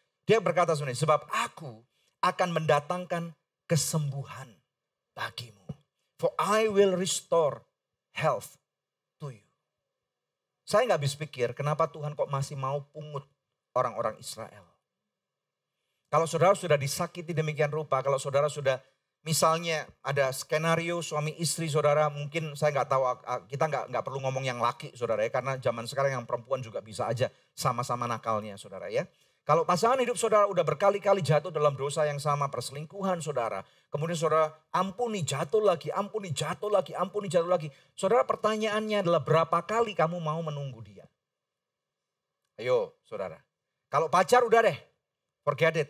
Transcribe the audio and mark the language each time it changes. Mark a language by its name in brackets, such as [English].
[Indonesian] Dia berkata sebenarnya, sebab aku akan mendatangkan kesembuhan bagimu. [English] For I will restore health to you. [Indonesian] Saya nggak habis pikir kenapa Tuhan kok masih mau pungut orang-orang Israel. Kalau saudara sudah disakiti demikian rupa, kalau saudara sudah misalnya ada skenario suami istri saudara, mungkin saya nggak tahu, kita nggak perlu ngomong yang laki saudara ya, karena zaman sekarang yang perempuan juga bisa aja sama-sama nakalnya saudara ya. Kalau pasangan hidup saudara udah berkali-kali jatuh dalam dosa yang sama, perselingkuhan saudara. Kemudian saudara ampuni, jatuh lagi, ampuni, jatuh lagi, ampuni, jatuh lagi. Saudara pertanyaannya adalah berapa kali kamu mau menunggu dia? Ayo saudara. Kalau pacar udah deh, [English] forget it.